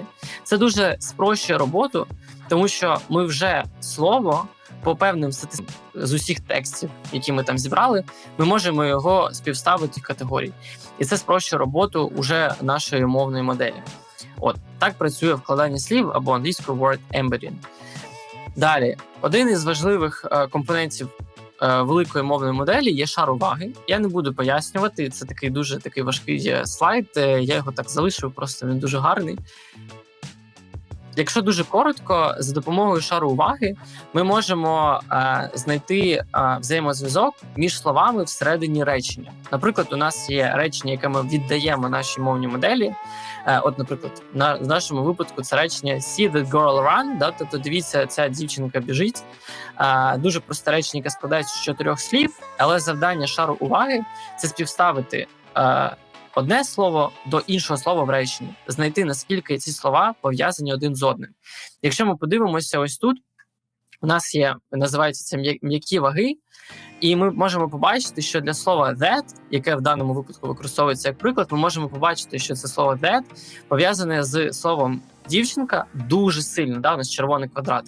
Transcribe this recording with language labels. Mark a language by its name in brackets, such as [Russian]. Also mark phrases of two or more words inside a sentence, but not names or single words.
[Ukrainian] Це дуже спрощує роботу, тому що ми вже слово по певним статистикам з усіх текстів, які ми там зібрали, ми можемо його співставити в категорії. І це спрощує роботу уже нашої мовної моделі. Так працює вкладання слів або англійською [English] word embedding. [Ukrainian] Далі, один із важливих компонентів великої мовної моделі є шар уваги. Я не буду пояснювати, це такий дуже важкий слайд, я його так залишив, просто він дуже гарний. Якщо дуже коротко, за допомогою шару уваги ми можемо знайти взаємозв'язок між словами всередині речення. Наприклад, у нас є речення, яке ми віддаємо нашій мовній моделі. Наприклад, в нашому випадку це речення [English] «See the girl run», [Ukrainian] тобто дивіться, ця дівчинка біжить. Дуже просте речення, яке складається з 4 слів, але завдання шару уваги – це співставити одне слово до іншого слова в реченні, знайти, наскільки ці слова пов'язані один з одним. Якщо ми подивимося ось тут, у нас є, називається це м'які ваги, і ми можемо побачити, що для слова that, яке в даному випадку використовується як приклад, ми можемо побачити, що це слово that пов'язане з словом дівчинка дуже сильно, да, у нас червоний квадратик.